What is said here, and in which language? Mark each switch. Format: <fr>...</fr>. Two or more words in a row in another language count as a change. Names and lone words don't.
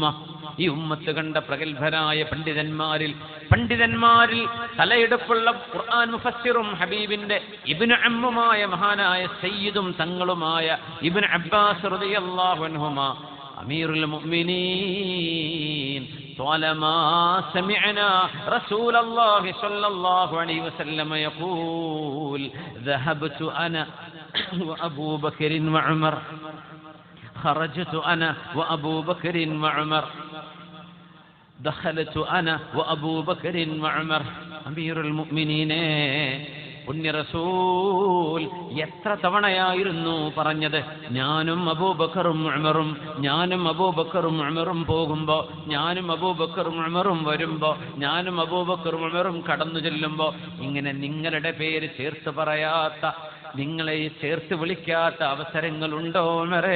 <ml>ഈ ഉമ്മത്ത് കണ്ട പ്രഗത്ഭരായ പണ്ഡിതന്മാരിൽ തലയെടുപ്പുള്ള ഖുർആൻ മുഫസ്സിറും ഹബീബിന്റെ ഇബ്നു അമ്മുമായ മഹാനായ സയ്യിദും തങ്ങളുമായ ഇബ്നു അബ്ബാസ്</ml> <ar>رضي الله عنهما أمير المؤمنين طالما سمعنا رسول الله صلى الله عليه وسلم يقول ذهبت أنا وأبو بكر وعمر خرجت أنا وأبو بكر وعمر دخلت أنا وأبو بكر وعمر أمير المؤمنين</ar> <ml>പുണ്യ റസൂൽ എത്ര തവണയായിരുന്നു പറഞ്ഞത്, ഞാനും അബൂബക്കറും ഉമറും, ഞാനും അബൂബക്കറും ഉമറും പോകുമ്പോ, ഞാനും അബൂബക്കറും ഉമറും വരുമ്പോ, ഞാനും അബൂബക്കറും ഉമറും കടന്നു ചെല്ലുമ്പോ, ഇങ്ങനെ നിങ്ങളുടെ പേര് ചേർത്ത് പറയാത്ത, നിങ്ങളെ ചേർത്ത് വിളിക്കാത്ത അവസരങ്ങളുണ്ടോ ഉമറേ?</ml>